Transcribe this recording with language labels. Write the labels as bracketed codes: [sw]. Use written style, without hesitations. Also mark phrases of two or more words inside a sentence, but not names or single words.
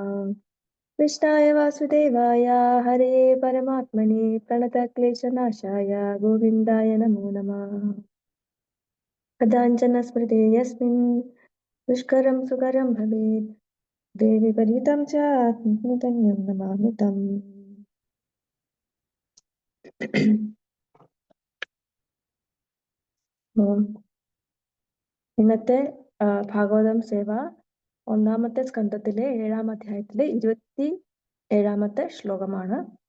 [sa] कृष्णाय वासुदेवाय हरे परमात्मने प्रणतक्लेशनाशाय गोविन्दाय नमो नमः. कदाञ्चन स्मृते यस्मिन् दुष्करं सुकरं भवेत् देवि परितं च आत्मधन्यं नमामि तम्. [ml] ഇന്നത്തെ ഭാഗവതം സേവ ഒന്നാമത്തെ സ്കന്ധത്തിലെ 7-ാം അധ്യായത്തിലെ 27-ാമത്തെ ശ്ലോകമാണ്.